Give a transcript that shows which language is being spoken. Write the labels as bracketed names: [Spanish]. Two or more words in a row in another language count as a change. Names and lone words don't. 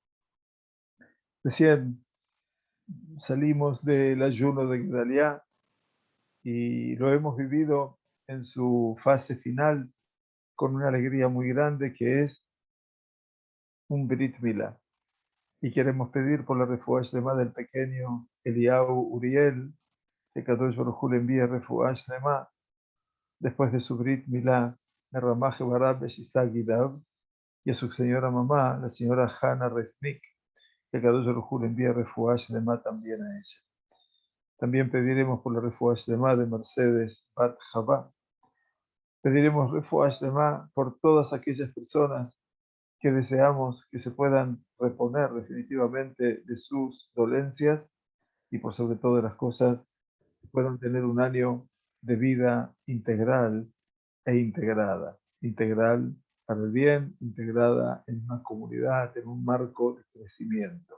[Spanish] Recién salimos del ayuno de Gedaliah y lo hemos vivido en su fase final con una alegría muy grande que es un [Hebrew] ברית מילה. [Spanish] Y queremos pedir por la [Hebrew] רפואה שלמה [Spanish] del pequeño Eliyahu Uriel, que [Hebrew] קדוש ברוך הוא [Spanish] le envíe [Hebrew] רפואה שלמה [Spanish] después de su [Hebrew] ברית מילה, [Spanish] a [Hebrew] רמ"ח אבריו ושס"ה גידיו, [Spanish] y a su señora mamá, la señora Hannah Resnick, que [Hebrew] קדוש ברוך הוא [Spanish] le envíe [Hebrew] רפואה שלמה [Spanish] también a ella. También pediremos por la [Hebrew] רפואה שלמה [Spanish] de Mercedes Bat Javá. Pediremos [Hebrew] רפואה שלמה [Spanish] por todas aquellas personas que deseamos que se puedan reponer definitivamente de sus dolencias y por sobre todas las cosas puedan tener un año de vida integral e integrada. Integral para el bien, integrada en una comunidad, en un marco de crecimiento.